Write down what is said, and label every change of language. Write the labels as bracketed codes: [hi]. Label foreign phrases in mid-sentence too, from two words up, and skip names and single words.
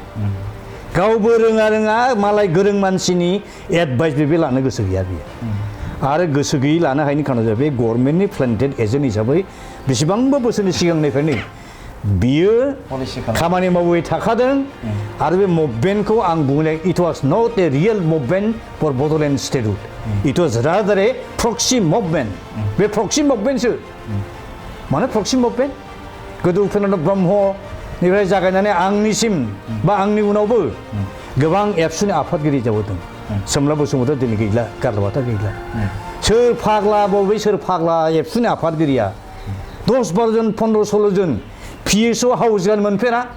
[brx] गावबो रोङा मालाय गोरों मानसिनि एडभाइस बे लानो गोसो गैया बियो आरो गोसो गैयै लानो हायैनि खारनाव जाबाय बे गभर्नमेन्टनि [en] planted agent [brx] हिसाबै बेसेबांबा बोसोरनि सिगांनिफ्रायनो बियो खामानि मावबाय थाखादों आरो बे मुभमेन्टखौ आं बुंनाय [en] it was not a real movement for Bodoland statehood it was rather a proxy movement [brx] बे [en] proxy movementso [brx] मानो [en] proxy movement [brx] गोदो उपेन्द्र ब्रह्मनिफ्राय जागायनानै आंनिसिम बा आंनि उनावबो गोबां एबसुनि आफादगिरि जाबोदों सोमला बसुमतारी दिनै गैला गारलाबाथा गैला सोर फाग्ला बबे सोर फाग्ला एबसुनि आफादगिरिया 10-12 जन 15-16 जन PSO हाउस गान मोनफेरा